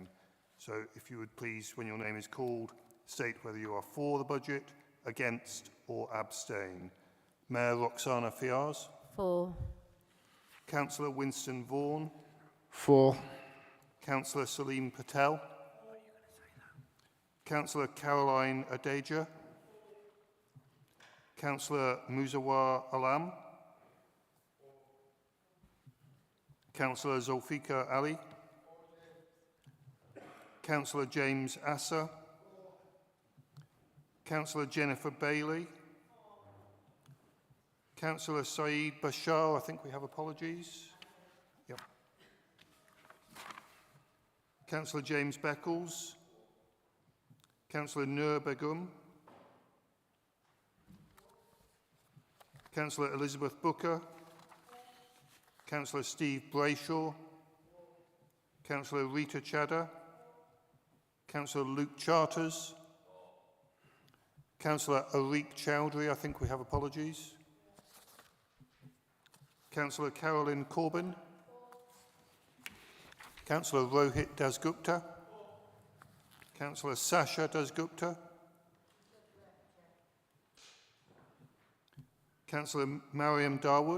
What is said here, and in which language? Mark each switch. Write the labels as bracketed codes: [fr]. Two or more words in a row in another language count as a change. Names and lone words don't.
[en] So, if you would please, when your name is called, state whether you are for the budget, against or abstain. Mayor Roxana Fiaz. For. Councillor Winston Vaughan. For. Councillor Salim Patel. Councillor Caroline Adeja. Councillor Muzawa Alam. Councillor Zulfikar Ali. Councillor James Assa. Councillor Jennifer Bailey. Councillor Saeed Bashar, I think we have apologies. Yep. Councillor James Beckles. Councillor Nur Begum. Councillor Elizabeth Booker. Councillor Steve Brayshaw. Councillor Rita Chadha. Councillor Luke Charters. Councillor Ariq Chowdhury, I think we have apologies. Councillor Caroline Corbyn. Councillor Rohit Dasgupta. Councillor Sasha Dasgupta. Councillor Mariam Darwood.